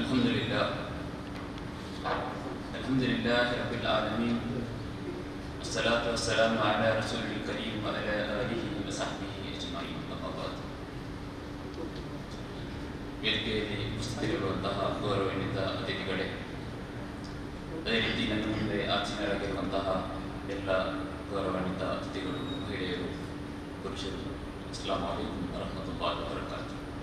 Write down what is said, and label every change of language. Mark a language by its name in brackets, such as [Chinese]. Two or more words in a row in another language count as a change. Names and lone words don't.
[Arabic] الحمد لله رب العالمين والصلاة والسلام على رسول الكريم وعلى آله وصحبه أجمعين أما بعد [Kannada] ವೇದಿಕೆಯಲ್ಲಿ ಉಪಸ್ಥಿತರಿರುವಂತಹ ಗೌರವಾನ್ವಿತ ಅತಿಥಿಗಳೇ, ಅದೇ ರೀತಿ ನನ್ನ ಮುಂದೆ ಆಚೀನರಾಗಿರುವಂತಹ ಎಲ್ಲ ಗೌರವಾನ್ವಿತ ಅತಿಥಿಗಳು, ಮಹಿಳೆಯರು, ಪುರುಷರು, [Arabic] السلام عليكم ورحمة الله وبركاته.